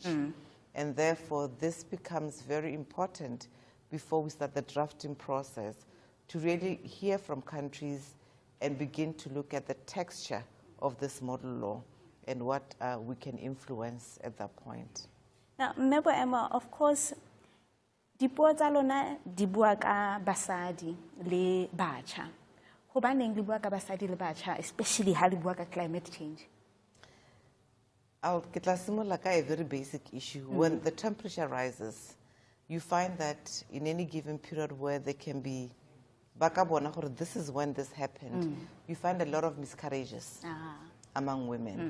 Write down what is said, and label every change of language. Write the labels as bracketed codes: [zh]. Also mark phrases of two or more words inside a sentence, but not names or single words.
[en] And therefore, this becomes very important before we start the drafting process, to really hear from countries and begin to look at the texture of this model law and what we can influence at that point. Now, Boemo, of course, [st] dipuo tsa lona di bua ka basadi le batjha. Hobaneng di bua ka basadi le batjha, especially ha di bua ka [en] climate change? I'll get a very basic issue. When the temperature rises, you find that in any given period where there can be this is when this happened, you find a lot of miscarriages among women.